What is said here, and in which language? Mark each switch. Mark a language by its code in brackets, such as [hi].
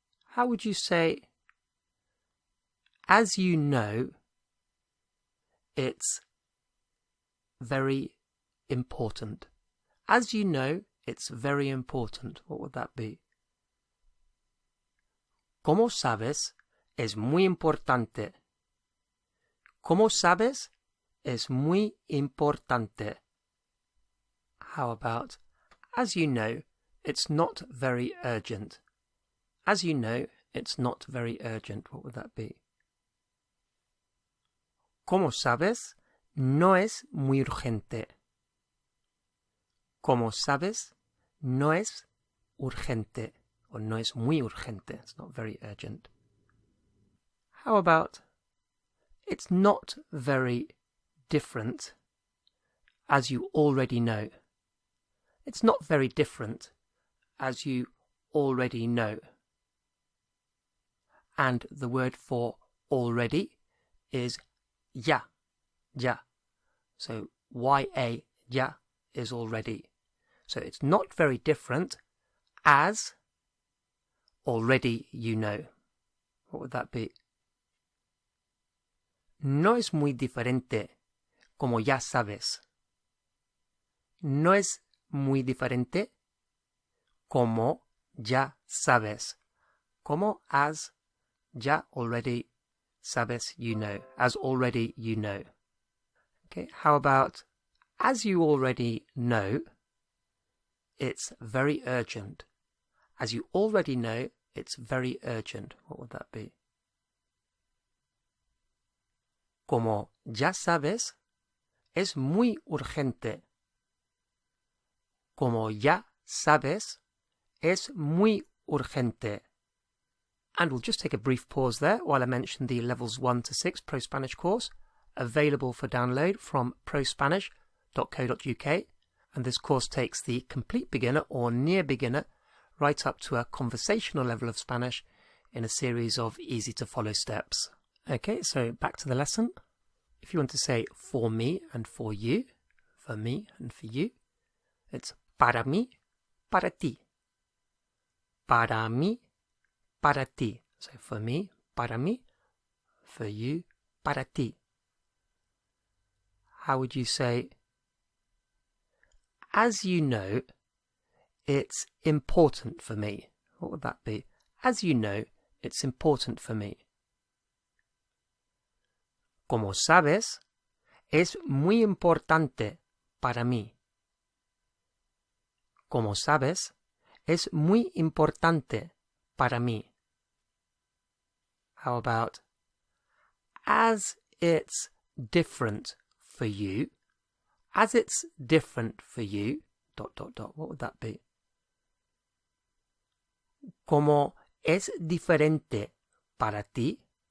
[en] How would you say, as you know, it's very important? As you know, it's very important. What would that be? [es] Como sabes, es muy importante. Como sabes, es muy importante. [en] How about, as you know, it's not very urgent. As you know, it's not very urgent. What would that be? [es] Como sabes, no es muy urgente. Como sabes, no es urgente, or no es muy urgente. [en] It's not very urgent. How about, it's not very different, as you already know. It's not very different, as you already know. And the word for already is ya. So Y-A, ya, is already. So it's not very different, as already you know. What would that be? [es] No es muy diferente, como ya sabes. No es muy diferente, como ya sabes. [en] Como, as, ya, already, sabes, you know. As already you know. Okay, how about, as you already know, it's very urgent. As you already know, it's very urgent. What would that be? [es] Como ya sabes, es muy urgente. Como ya sabes, es muy urgente. [en] And we'll just take a brief pause there while I mention the Levels 1 to 6 ProSpanish course, available for download from prospanish.co.uk. And this course takes the complete beginner or near beginner right up to a conversational level of Spanish in a series of easy-to-follow steps. Okay, so back to the lesson. If you want to say for me and for you, for me and for you, it's [es] para mí, para ti. Para mí, para ti. [en] So for me, [es] para mí. [en] For you, [es] para ti. [en] How would you say, as you know, it's important for me? What would that be? As you know, it's important for me. [es] Como sabes, es muy importante para mí. Como sabes, es muy importante para mí. [en] How about, as it's different for you, as it's different for you, ... What would that be? [es] Como es diferente para ti.